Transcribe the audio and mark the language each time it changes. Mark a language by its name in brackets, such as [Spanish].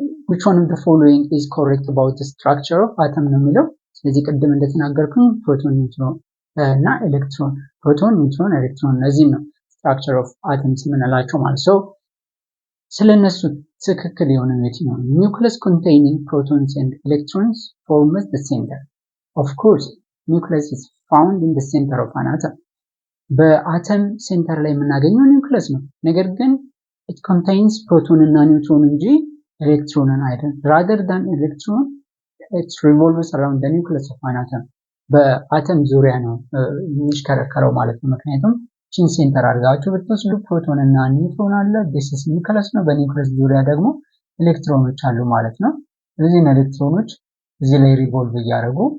[English] which one of the following is correct about the structure of atom [Amharic] ነው የሚለው። ስለዚህ ቅድም እንደተናገርኩኝ ፕሮቶን፣ ኒውትሮን እና ኤሌክትሮን፣ ፕሮቶን፣ ኒውትሮን፣ ኤሌክትሮን እነዚህ ነው structure of atoms የምንላቸው ማለት ነው። ስለነሱ ትክክል የሆነ የትኛው ነው? [English] Nucleus containing protons and electrons forms the center. Of course, nucleus is found in the center of an atom. [Amharic] በአተም ሴንተር ላይ የምናገኘው ኒውክለስ ነው። ነገር ግን [English] it contains proton እና neutron [Amharic] እንጂ ኤሌክትሮንን አይደለም። [English] rather than electron, it revolves around the nucleus of an atom. [Amharic] በአተም ዙሪያ ነው የሚሽከረከረው ማለት ነው። ምክንያቱም ቺን ሴንተር አድርጋችሁ ብትወስዱ ፕሮቶን እና ኒውትሮን አለ። [English] this is [Amharic] ኒውክለስ ነው። በኒውክለስ ዙሪያ ደግሞ ኤሌክትሮኖች አሉ ማለት ነው። እነዚህ ኤሌክትሮኖች እዚህ ላይ ሪቮልቭ እያደረጉ